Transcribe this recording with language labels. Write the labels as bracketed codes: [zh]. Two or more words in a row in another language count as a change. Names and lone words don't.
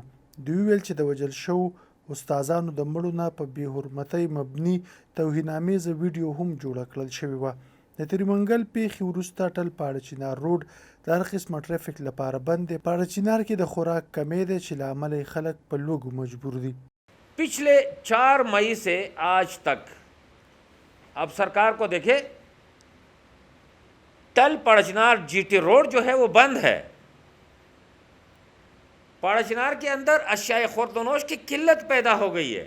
[ps] دوی ویل چې د وژل شوو استادانو د مړو نه په بې حرمتۍ مبني توهینامیزه ویډیو هم جوړه کړل شوې وه. د تریمنګل پیښې وروسته ټل پاړه چنار روډ د هر قسمه ټرافیک لپاره بند دی. پاړه چنار کې د خوراک کمی دی چې له امله خلک په لوږو مجبور دي. [ur] پچھلے 4 مئی سے آج تک اب سرکار کو دیکھے ٹل پاڑاچنار جی ٹی روڈ جو ہے وہ بند ہے. پاڑاچنار کے اندر اشیائے خوردونوش کی قلت پیدا ہو گئی ہے.